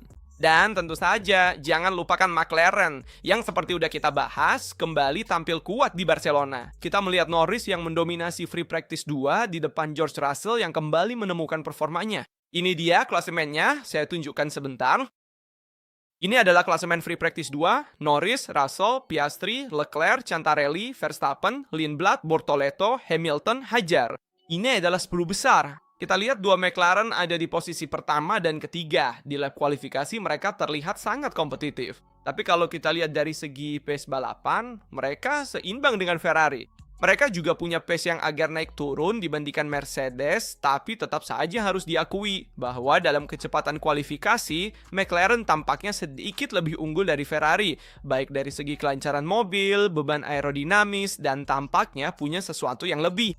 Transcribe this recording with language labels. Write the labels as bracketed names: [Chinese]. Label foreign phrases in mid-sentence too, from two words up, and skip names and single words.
[Indonesian] Dan tentu saja, jangan lupakan McLaren, yang seperti udah kita bahas, kembali tampil kuat di Barcelona. Kita melihat Norris yang mendominasi [English] Free Practice 2 [Indonesian] di depan George Russell yang kembali menemukan performanya. Ini dia klasemennya, saya tunjukkan sebentar. Ini adalah klasemen [English] Free Practice 2, [Indonesian] Norris, Russell, Piastri, Leclerc, Cantarelli, Verstappen, Lindblad, Bortoleto, Hamilton, Hajar. Ini adalah 10 besar. Kita lihat dua McLaren ada di posisi pertama dan ketiga. Di lap kualifikasi mereka terlihat sangat kompetitif. Tapi kalau kita lihat dari segi pace balapan, mereka seimbang dengan Ferrari. Mereka juga punya pace yang agak naik turun dibandingkan Mercedes, tapi tetap saja harus diakui bahwa dalam kecepatan kualifikasi, McLaren tampaknya sedikit lebih unggul dari Ferrari, baik dari segi kelancaran mobil, beban aerodinamis, dan tampaknya punya sesuatu yang lebih.